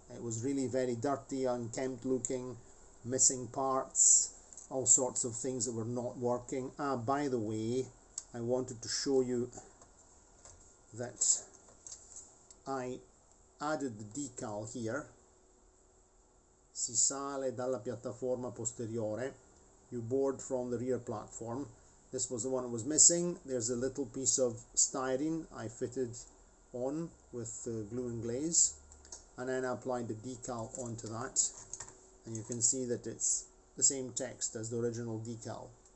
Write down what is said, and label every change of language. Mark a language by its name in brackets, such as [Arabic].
[English] It was really very dirty, unkempt looking, missing parts, all sorts of things that were not working. By the way, I wanted to show you that I added the decal here. [Italian] Si sale dalla piattaforma posteriore. [English] You board from the rear platform. This was the one that was missing. There's a little piece of styrene I fitted on with glue and glaze, and then I applied the decal onto that, and you can see that it's the same text as the original decal.